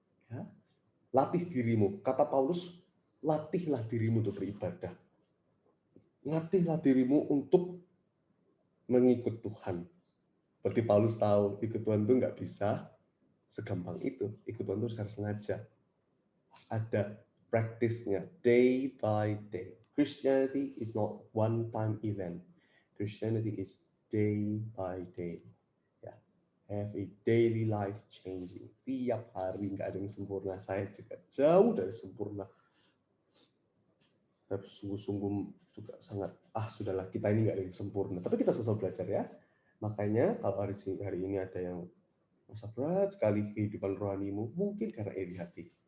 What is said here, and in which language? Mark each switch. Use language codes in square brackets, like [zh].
[id] Ya? Latih dirimu. Kata Paulus, latihlah dirimu untuk beribadah. Latihlah dirimu untuk mengikut Tuhan. Seperti Paulus tahu, ikut Tuhan itu nggak bisa segampang itu. Ikut Tuhan itu harus sengaja. Harus ada praktisnya, [en] day by day. Christianity is not one-time event. Christianity is day by day. Ya, have a daily life changing. [id] Tiap hari nggak ada yang sempurna. Saya juga jauh dari sempurna. Tapi sungguh-sungguh juga sangat, sudahlah, kita ini nggak ada yang sempurna. Tapi kita selalu belajar ya. Makanya kalau hari ini ada yang merasa berat sekali kehidupan rohanimu, mungkin karena iri hati.